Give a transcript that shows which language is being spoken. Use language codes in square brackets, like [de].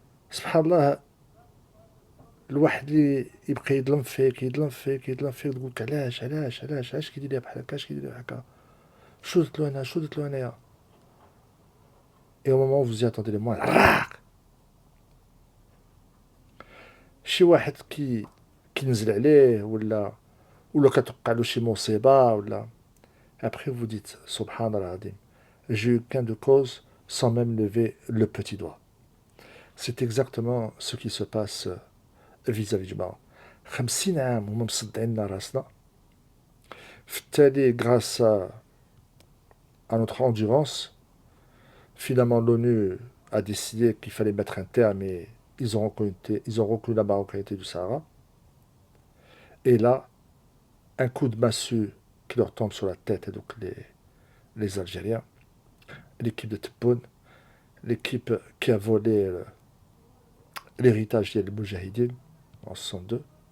[ar] Subhanallah, الواحد اللي يبقى يظلم فيك يظلم فيك يظلم فيك تقول لك علاش كيدير ليا بحال هكا علاش كيدير ليا بحال هكا شو درت له انا شو درت له انايا اي [fr] au moment où vous y attendez le moins [ar] راق شي واحد كينزل عليه ولا كتوقع له شي مصيبه ولا [fr] après vous dites [ar] subhanallah العظيم [fr] j'ai eu gain de cause sans même lever le petit doigt. C'est exactement ce qui se passe vis-à-vis du Maroc. [ar] 50 عام هما مصدعين راسنا في التالي [fr] grâce à notre endurance. Finalement, l'ONU a décidé qu'il fallait mettre un terme et ils ont reconnu la marocanité du Sahara. Et là, un coup de massue qui leur tombe sur la tête, et donc les Algériens, l'équipe de Tebboune, l'équipe qui a volé l'héritage des Moudjahidines en 62.